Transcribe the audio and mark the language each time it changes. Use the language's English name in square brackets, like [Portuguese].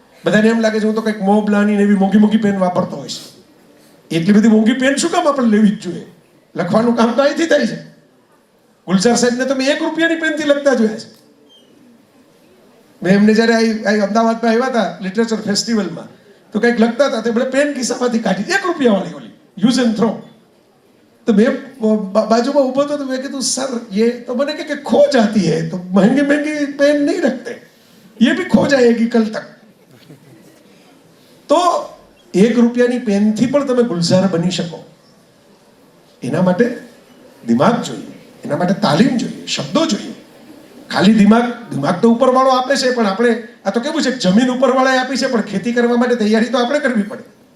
[Gujarati] બધાને એમ લાગે છે હું તો કંઈક મોબલાની ને એવી મોંઘી મોંઘી પેન વાપરતો હોઈશ. એટલી બધી મોંઘી પેન શું કામ આપણે લેવી જ જોઈએ? લખવાનું કામ તો અહીંથી થાય છે. ગુલઝાર સાહેબને તો મેં 1 રૂપિયાની પેનથી લખતા જોયા છે. મેં એમને જ્યારે અમદાવાદમાં આવ્યા હતા લિટરેચર ફેસ્ટિવલમાં, તો કંઈક લખતા હતા, તે પેન ખિસ્સામાંથી કાઢી 1 રૂપિયાવાળી ઓલી યુઝ એન્ડ થ્રો. [Hindi] तो मैं बाजू में ऊपर तो मैं कहता हूँ सर ये तो मैंने कहा कि खो जाती है तो महंगी महंगी पेन नहीं रखते, ये भी खो जाएगी कल तक. [Gujarati] तो 1 રૂપિયાની પેનથી પણ તમે ગુલઝાર બની શકો. એના માટે દિમાગ જોઈએ, એના માટે તાલીમ જોઈએ, શબ્દો જોઈએ. ખાલી દિમાગ તો ઉપરવાળો આપે છે, પણ આપણે આ તો કેવું છે, જમીન ઉપરવાળાએ આપી છે, પણ ખેતી કરવા માટે તૈયારી તો આપણે કરવી પડે.